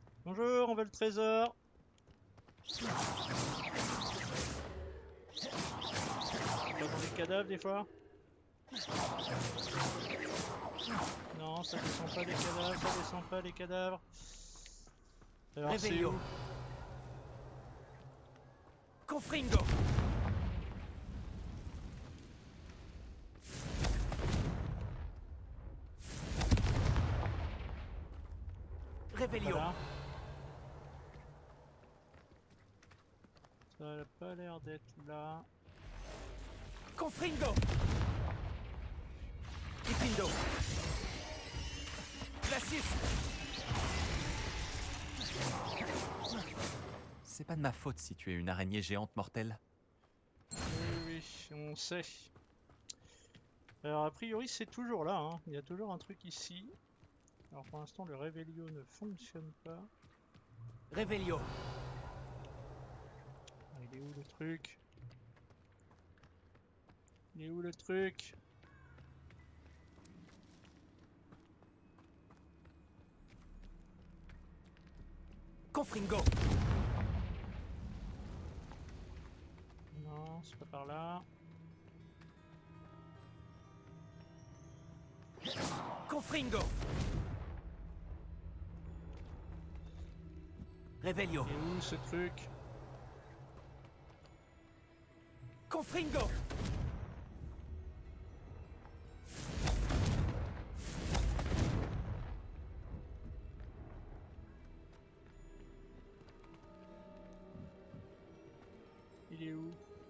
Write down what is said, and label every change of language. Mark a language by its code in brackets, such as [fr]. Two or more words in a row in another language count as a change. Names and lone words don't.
[fr] Bonjour, on veut le trésor. Pas dans les cadavres des fois? Non, ça descend pas les cadavres, ça descend pas les cadavres. Alors c'est Revelio. où? Confringo. Revelio. Voilà. Ça n'a pas l'air d'être là. Confringo. Ifindo. Glacis. C'est pas de ma faute si tu es une araignée géante mortelle. Oui, oui, on sait. Alors a priori c'est toujours là, hein. Il y a toujours un truc ici. Alors pour l'instant le Revelio ne fonctionne pas. Revelio. Ah, il est où le truc? Il est où le truc? Confringo. Non, c'est pas par là. Confringo. Revelio. Il est où ce truc? Confringo. Il est où?